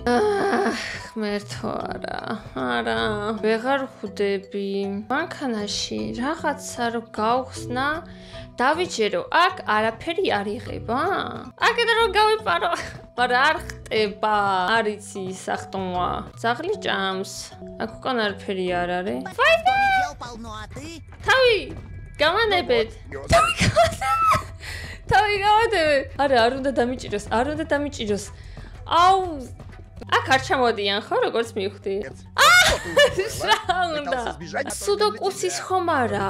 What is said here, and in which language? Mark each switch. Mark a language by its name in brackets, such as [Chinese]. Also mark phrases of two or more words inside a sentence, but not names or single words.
[Georgian] ღმერთო არა, ვეღარ ხვდები. მანქანაში რაღაცა რო გავხსნა, დავიჯერო, აქ არაფერი არ იღება. აქედან რო გავიპარო, მაგრამ არ ხტება? არიცი სახტომა. ძაღლი ჭამს. აქ უკან არაფერი არ არის. [Russian] Дел полно, а ты? [Georgian] თავი გამანებეთ. თავი გამანებეთ. არ უნდა დამიჭიროს. აუ აქ არ ჩამოდიან ხო როგორც მივხვდი? სუდოკუსის ხომ არა?